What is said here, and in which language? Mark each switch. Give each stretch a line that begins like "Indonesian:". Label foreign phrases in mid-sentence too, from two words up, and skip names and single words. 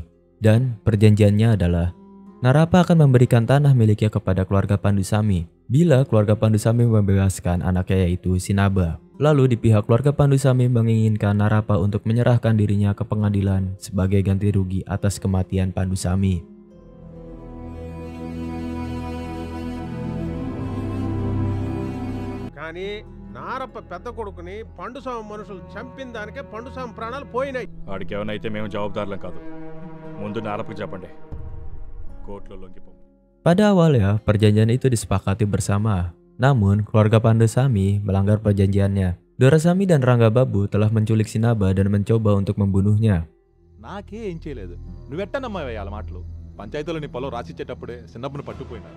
Indonesian: Dan perjanjiannya adalah Narapa akan memberikan tanah miliknya kepada keluarga Pandusami bila keluarga Pandusami membebaskan anaknya yaitu Sinaba. Lalu di pihak keluarga Pandusami menginginkan Narapa untuk menyerahkan dirinya ke pengadilan sebagai ganti rugi atas kematian Pandusami.
Telugu: కానీ నారప్ప పెద్ద కొడుకుని పండుస్వామి మనుషులు చంపిన దానికే పండుస్వామి ప్రాణాలు పోయినాయి. వాడికి ఏమైనా మేము జవాబుదారులం కాదు. ముందు నారప్పకి చెప్పండి, కోర్టులో లొంగిపోము.
Indonesian: Pada awalnya perjanjian itu disepakati bersama. Namun keluarga Pandusami melanggar perjanjiannya. Dorasami dan Rangga Babu telah menculik Sinaba dan mencoba untuk membunuhnya.
Telugu: నాకే ఏం చేయలేదు, నువ్వెట్టా నమ్మవయ్యా వాళ్ళ మాటలు? పంచాయతీలో నీ పొలం రాసిచ్చేటప్పుడే చిన్నప్పును పట్టుకుపోయినారు.